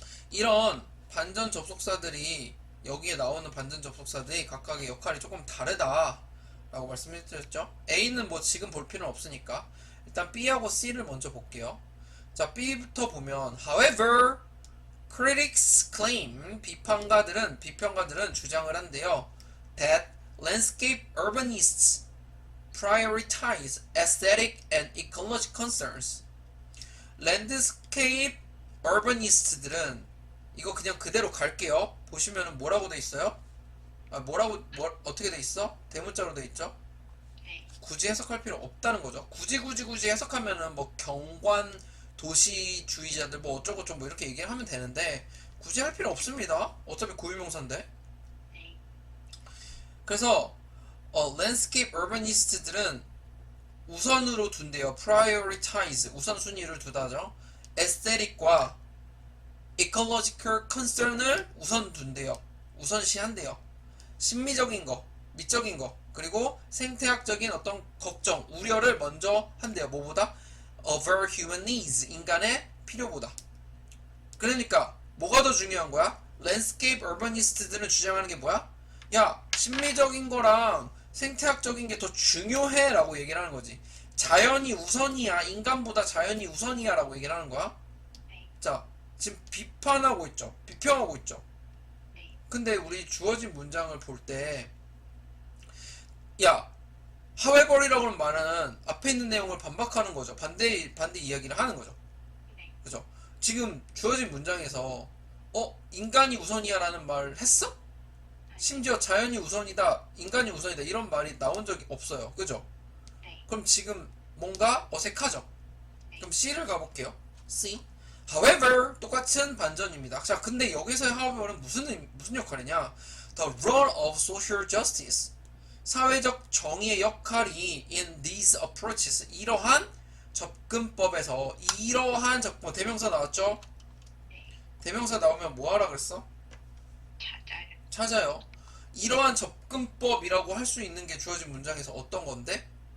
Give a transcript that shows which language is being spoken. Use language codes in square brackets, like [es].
[ko] 이런 반전 접속사들이 여기에 나오는 반전 접속사들이 각각의 역할이 조금 다르다 라고 말씀드렸죠. A는 뭐 지금 볼 필요는 없으니까 일단 B하고 C를 먼저 볼게요. 자, B부터 보면 [en] however critics claim, [ko] 비평가들은 주장을 한대요. [en] that landscape urbanists prioritize aesthetic and ecological concerns. [ko] 랜드스케이프 urbanist들은 이거 그냥 그대로 갈게요. 보시면은 뭐라고 돼 있어요? 어떻게 돼 있어? 대문자로 돼 있죠? 네. 굳이 해석할 필요 없다는 거죠. 굳이 해석하면은 뭐 경관 도시주의자들 뭐 어쩌고저쩌고 뭐 이렇게 얘기를 하면 되는데 굳이 할 필요 없습니다. 어차피 고유명사인데. 네. 그래서 landscape urbanist들은 우선으로 둔대요. prioritize 우선순위를 두다죠. aesthetic과 ecological concern을 우선 둔대요. 우선시한대요. 심미적인 거, 미적인 거, 그리고 생태학적인 어떤 걱정, 우려를 먼저 한대요. 뭐보다? [en] over human needs, [ko] 인간의 필요보다. 그러니까 뭐가 더 중요한 거야? landscape urbanist들은 주장하는 게 뭐야? 야, 심미적인 거랑 생태학적인 게 더 중요해 라고 얘기를 하는 거지. 자연이 우선이야, 인간보다 자연이 우선이야 라고 얘기를 하는 거야. 네. 자, 지금 비판하고 있죠. 비평하고 있죠. 네. 근데 우리 주어진 문장을 볼 때, 야, however이라고 하는 말은 앞에 있는 내용을 반박하는 거죠. 반대 이야기를 하는 거죠. 네. 그죠? 지금 주어진 문장에서, 인간이 우선이야라는 말 했어? 심지어 자연이 우선이다, 인간이 우선이다, 이런 말이 나온 적이 없어요. 그죠? 네. 그럼 지금 뭔가 어색하죠? 네. 그럼 C를 가볼게요. C. However, 똑같은 반전입니다. 자, 근데 여기서의 however는 무슨 역할이냐? [en] The role of social justice. [ko] 사회적 정의의 역할이 [en] in these approaches. [ko] 이러한 접근법에서, 대명사 나왔죠? 네. 대명사 나오면 뭐 하라 그랬어? 찾아요. 찾아요. 이러한 접근법이라고 할 수 있는 게 주어진 문장에서 어떤 건데?